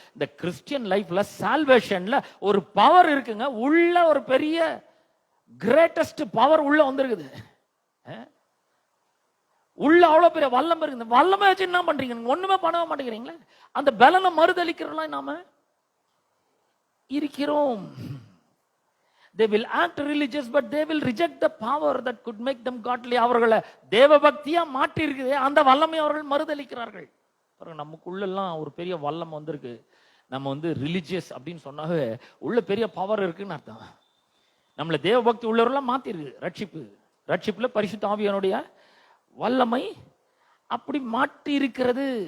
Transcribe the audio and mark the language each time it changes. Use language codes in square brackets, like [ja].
[ta] இந்த கிறிஸ்டியன் லைஃப்ல சால்வேஷன்ல ஒரு பவர் இருக்குங்க, உள்ள ஒரு பெரிய கிரேட்டஸ்ட் பவர் உள்ள வந்திருக்குது. உள்ள அவ்வளவு பெரிய வல்லமை இருக்குது. வல்லமை வச்சு என்ன பண்றீங்க? ஒண்ணுமே பண்ண மாட்டேங்கிறீங்களே. அந்த பலனை மறுதலிக்கிறவர்களா நாம இருக்கிறோம். [en] They will act religious, but they will reject the power that could make them godly. [ta] அவர்களை தேவ பக்தியா மாற்றி இருக்குது, அந்த வல்லமை அவர்கள் மறுதலிக்கிறார்கள். நமக்குள்ளெல்லாம் ஒரு பெரிய வல்லமை வந்திருக்கு. நம்ம வந்து ரிலிஜியஸ் அப்படின்னு சொன்னாவே உள்ள பெரிய பவர் இருக்குன்னு அர்த்தம். நம்மள தேவ பக்தி உள்ளவர்களாம் மாத்திருக்கு. ரட்சிப்புல பரிசுத்த ஆவியானுடைய வல்லமை அப்படி மாற்றி இருக்கிறது.